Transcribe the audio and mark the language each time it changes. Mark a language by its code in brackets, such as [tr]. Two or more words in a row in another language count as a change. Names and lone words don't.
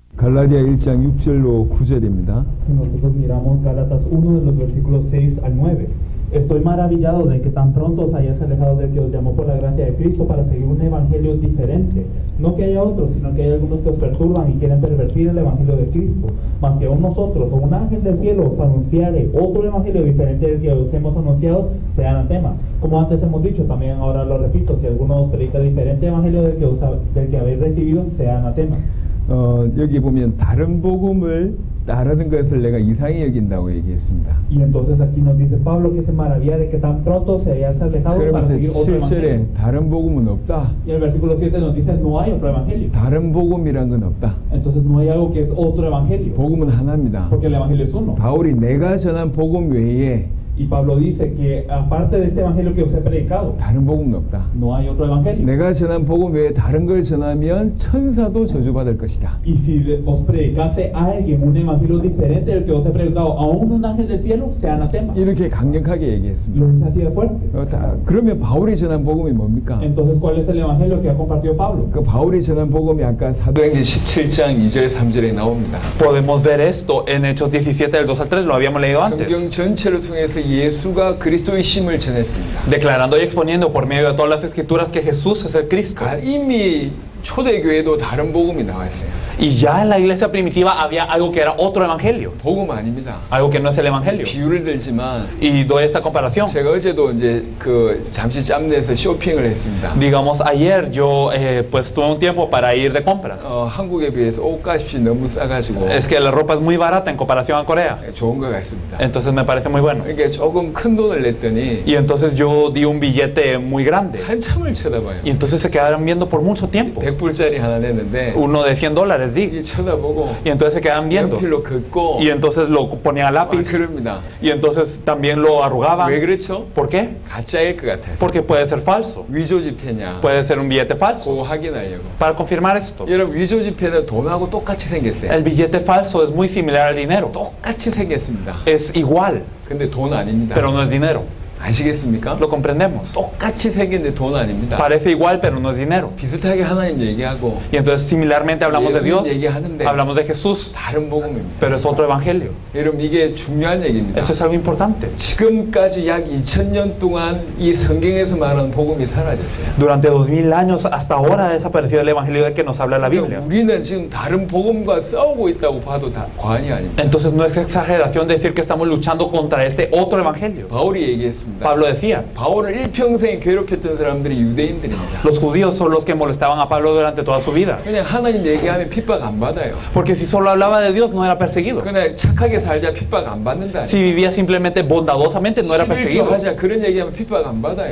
[ko] 갈라디아 1장 6절로 9절입니다. [es] Si nosotros miramos Gálatas 1 de los versículos 6 al 9. Estoy maravillado de que tan pronto os hayáis alejado del que os llamó por la gracia de Cristo para seguir un evangelio diferente. No que haya otros, sino que hay algunos que os perturban y quieren pervertir el evangelio de Cristo. Mas si aún nosotros o un ángel del cielo os anunciare otro evangelio diferente del que os hemos anunciado, sea anatema. Como antes hemos dicho, también ahora lo repito, si alguno os predica diferente evangelio del que habéis recibido, sea anatema. [ko] 여기 보면 다른 복음을 따르는 것을 내가 이상히 여긴다고 얘기했습니다. [es] Y entonces aquí nos dice Pablo que se maravilla de que tan pronto se hayáis alejado para [ko] 그러면서 [es] seguir otro evangelio. [ko] 7절에 다른 복음은 없다. [es] Y el versículo 7 nos dice no hay otro evangelio. [ko] 다른 복음이란 건 없다. [es] Entonces no hay algo que es otro evangelio. [ko] 복음은 하나입니다. [es] Porque el evangelio es uno. [ko] 바울이 내가 전한 복음 외에 [es] Y Pablo dice que aparte de este evangelio que os he predicado, [ko] 다른 복음은 없다. [es] no hay otro evangelio. [ko] 내가 전한 복음 외에 다른 걸 전하면 천사도 저주받을 것이다. [es] Y si os predicase a alguien un evangelio diferente del que os he predicado, aún un ángel del cielo, sea anatema. [ko] 이렇게 강력하게 얘기했습니다. [es] Lo dice así de fuerte. [ko] 그러면 바울이 전한 복음이 뭡니까? [es] Entonces, ¿cuál es el evangelio que ha compartido Pablo? [ko] 그 바울이 전한 복음이 아까 사도행전 17장 2절 3절에 나옵니다. [es] Podemos ver esto en Hechos 17 del 2 al 3, lo habíamos leído [ko] 성경 [es] antes. [ko] 전체를 통해서 예수가 그리스도이심을 전했습니다. [es] Declarando y exponiendo por medio de todas las escrituras que Jesús es el Cristo. [ko] 이미 초대교회도 다른 복음이 나왔어요. [es] Y ya en la iglesia primitiva había algo que era otro evangelio. [ko] 복음 아닙니다. [es] Algo que no es el evangelio. [ko] 비유를 들지만 [es] Y doy esta comparación. [ko] 제가 어제도 이제 잠시 짬내서 쇼핑을 했습니다. [es] Digamos, ayer yo pues tuve un tiempo para ir de compras. [ko] 한국에 비해서 옷값이 너무 싸가지고 [es] Es que la ropa es muy barata en comparación a Corea. [ko] 좋은 것 같습니다. [es] Entonces me parece muy bueno. [ko] 그러니까 조금 큰 돈을 냈더니 [es] Y entonces yo di un billete muy grande. [ko] 한참을 쳐다봐요. [es] Y entonces se quedaron viendo por mucho tiempo. [ko] 100불짜리 하나 냈는데 [es] Uno de $100 di. [ko] 쳐다보고 [es] Y entonces se quedan viendo. [ko] 연필로 긋고 [es] Y entonces lo ponían a lápiz. [ko] 그럽니다. [es] Y entonces también lo arrugaban. [ko] 왜 그렇죠? [es] ¿Por qué? [ko] 가짜일 것 같아서. [es] Porque puede ser falso. [ko] 위조 지폐냐? [es] Puede ser un billete falso. [ko] 그거 확인하려고. [es] Para confirmar esto, [ko] 여러분 위조 지폐는 돈하고 똑같이 생겼어요. [es] el billete falso es muy similar al dinero. [ko] 똑같이 생겼습니다. [es] Es igual, [ko] 근데 돈 아닙니다. [es] pero no es dinero. [ko] 아시겠습니까? [es] Lo comprendemos. [ko] 똑같이 생겼는데 돈 아닙니다. [es] Parece igual, pero no es dinero. [ko] 비슷하게 하나님 얘기하고 [es] Y entonces similarmente hablamos de [ko] 예수님 [es] Dios, [ko] 얘기하는데 [es] hablamos de Jesús, [ko] 다른 복음입니다. [es] pero es otro evangelio. [ko] 여러분 이게 중요한 얘기입니다. [es] Eso es algo importante. [ko] 지금까지 약 2000년 동안 이 성경에서 말하는 복음이 사라졌어요. [es] Durante 2000 años hasta ahora ha desaparecido el evangelio del que nos habla la [ko] 그러니까 [es] Biblia. [ko] 우리는 지금 다른 복음과 싸우고 있다고 봐도 다 과언이 아닙니다. [es] Entonces no es exageración decir que estamos luchando contra este otro evangelio. [ko] 바울이 얘기했습니다. [es] Pablo decía, [ko] 바울을 일평생 괴롭혔던 사람들이 유대인들입니다. [es] los judíos son los que molestaban a Pablo durante toda su vida. [ko] 그냥 하나님 얘기하면 핍박 안 받아요. [es] Porque si solo hablaba de Dios no era perseguido. [ko] 그냥 착하게 살자 핍박 안 받는다. [es] Si vivía simplemente bondadosamente no era perseguido. [ko] 하자 그런 얘기하면 핍박 안 받아요.